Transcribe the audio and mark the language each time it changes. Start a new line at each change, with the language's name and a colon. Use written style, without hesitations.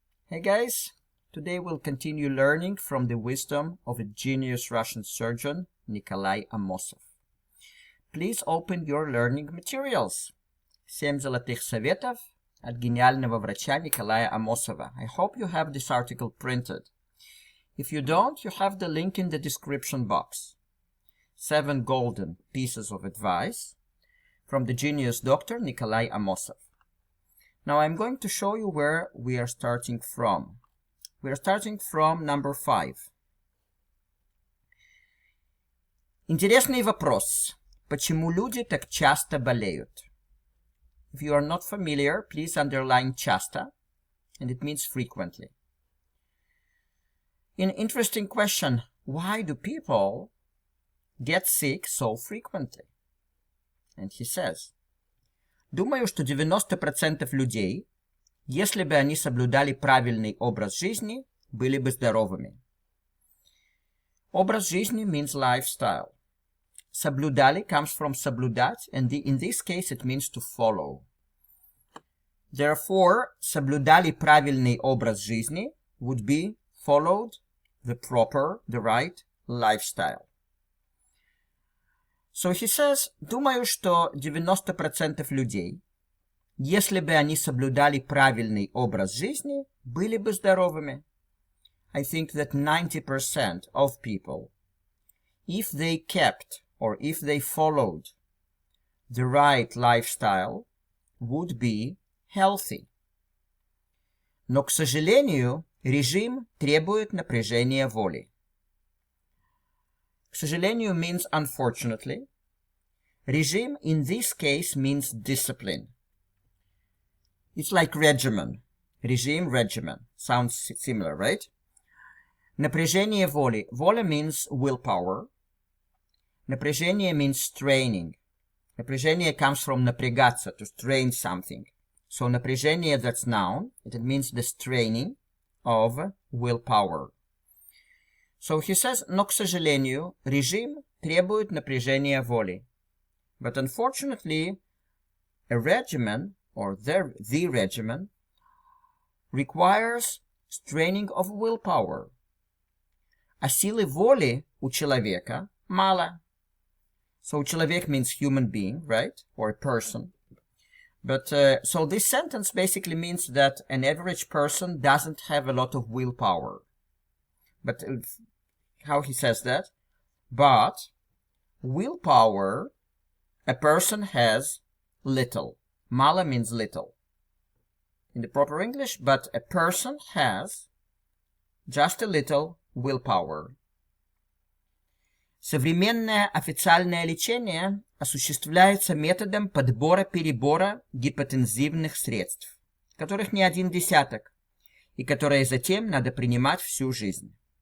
English: Hey guys, today we'll continue learning from the wisdom of a genius Russian surgeon, Nikolai Amosov. Please open your learning materials.
Russian: 7 золотых советов от гениального врача Николая Амосова.
English: I hope you have this article printed. If you don't, you have the link in the description box. 7 golden pieces of advice from the genius doctor Nikolai Amosov. Now I'm going to show you where we are starting from. We are starting from number 5.
Russian: Интересный вопрос. Почему люди так часто болеют?
English: If you are not familiar, please underline часто, and it means frequently. An interesting question, why do people get sick so frequently? And he says,
Russian: думаю, что 90% людей, если бы они соблюдали правильный образ жизни, были бы здоровыми. Образ жизни
English: means lifestyle. Соблюдали comes from соблюдать, and in this case it means to follow. Therefore,
Russian: соблюдали правильный образ жизни
English: would be followed the right lifestyle. So he says,
Russian: думаю, что 90% людей, если бы они соблюдали правильный образ жизни, были бы здоровыми.
English: I think that 90% of people, if they kept or if they followed the right lifestyle, would be healthy.
Russian: Но, к сожалению, режим требует напряжения воли. К сожалению
English: means unfortunately. Режим in this case means discipline. It's like regimen. Regime, regimen. Sounds similar, right?
Russian: Напряжение воли.
English: Воля means willpower. Напряжение means straining. Напряжение comes from напрягаться, to strain something. So напряжение, that's noun. It means the straining of willpower. So he says,
Russian: но, к сожалению, режим требует напряжения воли.
English: But unfortunately, a regimen, or the regimen, requires straining of willpower.
Russian: А силы воли у человека мало.
English: So человек means human being, right? Or a person. But so this sentence basically means that an average person doesn't have a lot of willpower. But how he says that? But willpower, a person has little. Mala means little in the proper English, but a person has just a little willpower.
Russian: Современное официальное лечение осуществляется методом подбора-перебора гипотензивных средств, которых не один десяток, и которые затем надо принимать всю жизнь.